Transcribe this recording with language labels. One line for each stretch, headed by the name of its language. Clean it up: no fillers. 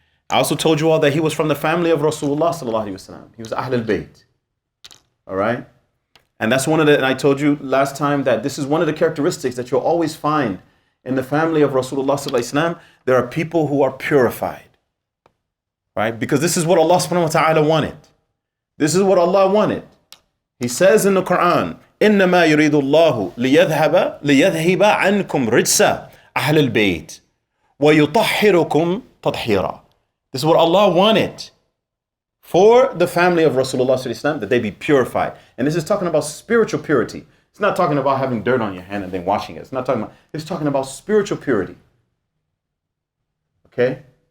English: I also told you all that he was from the family of Rasulullah sallallahu alaihi wasallam. He was Ahl al-Bayt. All right? And that's and I told you last time that this is one of the characteristics that you'll always find in the family of Rasulullah sallallahu alaihi wasallam. There are people who are purified. Right? Because this is what Allah subhanahu wa ta'ala wanted. This is what Allah wanted. He says in the Quran,
Arabic: إِنَّمَا يُرِيدُ اللَّهُ لِيَذْهِبَ عَنْكُمْ رِجْسَ أَهْلَ الْبَيْتِ وَيُطَهِّرُكُمْ تَطْهِيرًا.
English: This is what Allah wanted for the family of Rasulullah sallallahu alaihi wasallam, that they be purified. And this is talking about spiritual purity. It's not talking about having dirt on your hand and then washing it. It's talking about spiritual purity. Okay?